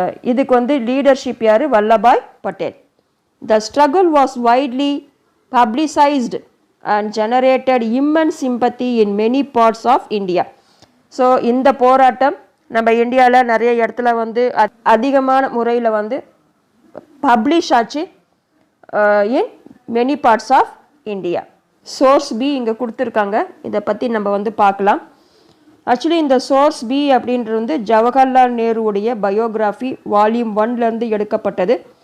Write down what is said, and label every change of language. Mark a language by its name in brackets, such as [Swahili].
[Tamil] இதுக்கு வந்து லீடர்ஷிப் யார், Vallabhbhai Patel. [English] The struggle was widely publicized and generated immense sympathy in many parts of India. [Tamil] So இந்த போராட்டம் நம்ம இந்தியாவில் நிறைய இடத்துல வந்து அதிகமான முறையில் வந்து பப்ளிஷ் ஆச்சு [English] In many parts of India. [Tamil] Source B இங்கே கொடுத்துருக்காங்க, இதை பற்றி நம்ம வந்து பார்க்கலாம். ஆக்சுவலி இந்த சோர்ஸ் பி அப்படின்றது வந்து ஜவஹர்லால் நேருவுடைய பயோகிராஃபி வால்யூம் 1லேருந்து எடுக்கப்பட்டது.